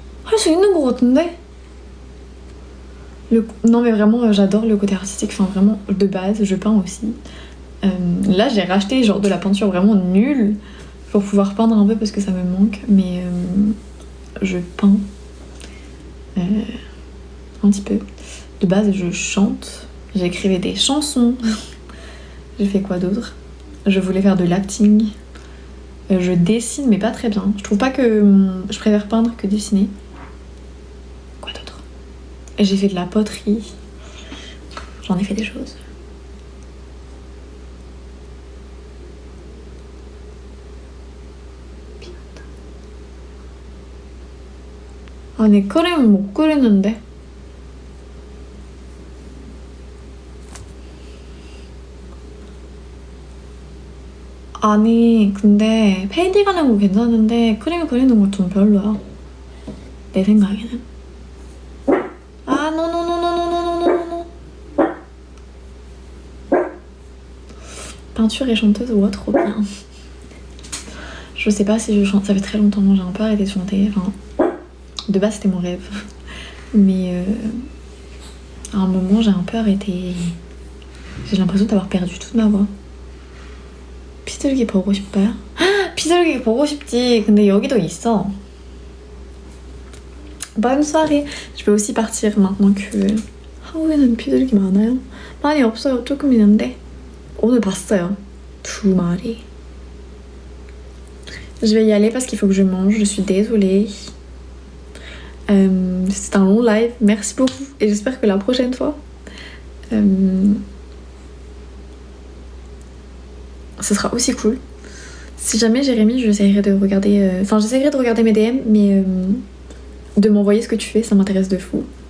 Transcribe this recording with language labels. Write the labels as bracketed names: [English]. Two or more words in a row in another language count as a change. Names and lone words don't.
[Korean] 할 수 있는 것 같은데? [French] Non mais vraiment j'adore le côté artistique, enfin vraiment de base je peins aussi. Là j'ai racheté genre de la peinture vraiment nulle pour pouvoir peindre un peu parce que ça me manque, mais je peins un petit peu. De base je chante, j'écrivais des chansons, j'ai fait quoi d'autre? Je voulais faire de l'acting, je dessine mais pas très bien. Je trouve pas que je préfère peindre que dessiner. Quoi d'autre? J'ai fait de la poterie, j'en ai fait des choses. [Korean] 아니 그림 못 그리는데. 아니 근데 페인팅 하는 거 괜찮은데 크림 그리는 거 좀 별로야 내 생각에는. 아 노노노노노노노노노. [French] Peinture et chanteuse, ouais trop bien. Je sais pas si je chante, ça fait très longtemps que j'ai un peu arrêté de chanter, enfin de base c'était mon rêve mais à un moment j'ai un peu arrêté. J'ai l'impression d'avoir perdu toute ma voix. [Korean] 피들기 보고 싶어요? 피들기 보고 싶지. 근데 여기도 있어. [French] Bonne soirée. Je peux aussi partir maintenant que [Korean] 한국에는 피들기 많아요? 많이 없어요. 조금 있는데 오늘 봤어요. 2마리. [French] Je vais y aller parce qu'il faut que je mange. Je suis désolée. C'est un long live. Merci beaucoup et j'espère que la prochaine fois ce sera aussi cool. Si jamais Jérémy, j'essaierai de regarder... Enfin, j'essaierai de regarder mes DM, mais de m'envoyer ce que tu fais, ça m'intéresse de fou.